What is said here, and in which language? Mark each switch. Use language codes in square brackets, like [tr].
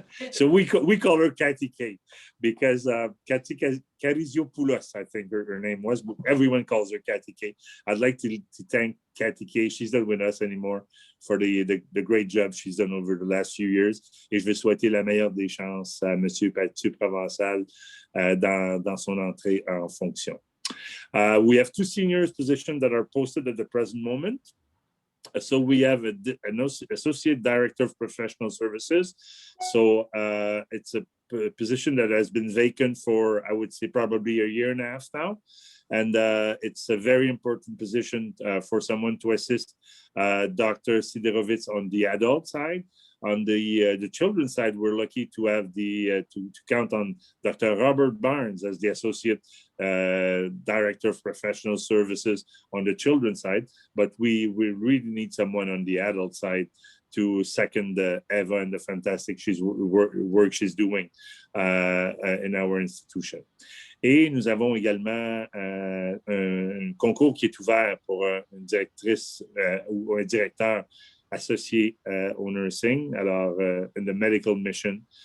[en] So we call her Kathy K because Kathy Kariziopoulos, I think her name was. But everyone calls her Kathy K. I'd like to thank Kathy K. She's not with us anymore for the great job she's done over the last few years. [fr] Et je veux souhaiter la meilleure des chances à M. Mathieu Provençal dans son entrée en fonction. [en] We have 2 seniors positions that are posted at the present moment. So we have an associate director of professional services. So it's a position that has been vacant for, I would say, probably a year and a half now. And it's a very important position for someone to assist Dr. Siderovitz on the adult side. On the children's side, we're lucky to have to count on Dr. Robert Barnes as the Associate Director of Professional Services on the children's side, but we really need someone on the adult side to second Eva and the fantastic work she's doing in our institution. [fr] Et nous avons également un concours qui est ouvert pour une directrice ou un directeur associé au nursing, alors [en] in the medical mission.